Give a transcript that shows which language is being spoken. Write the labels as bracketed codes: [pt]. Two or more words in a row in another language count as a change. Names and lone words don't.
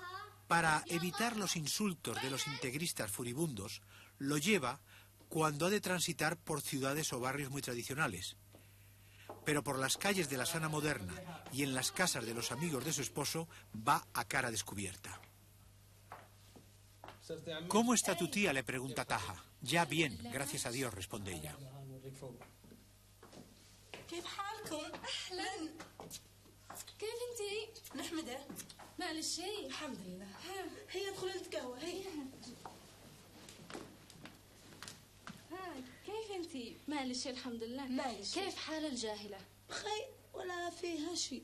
[es] Para evitar los insultos de los integristas furibundos, lo lleva cuando ha de transitar por ciudades o barrios muy tradicionales. Pero por las calles de la Sana moderna y en las casas de los amigos de su esposo va a cara descubierta. ¿Cómo está tu tía?, le pregunta Taha. Ya bien, gracias a Dios, responde ella. [ar] كيف حالكم؟ أهلا. كيف انتي؟ نحمده. مالك شيء؟ الحمد لله. هي ادخلي نتقهوى هي. كيف انتي؟ مالك شيء الحمد لله. مالك شيء. كيف حال الجاهلة؟ بخير ولا فيها شيء.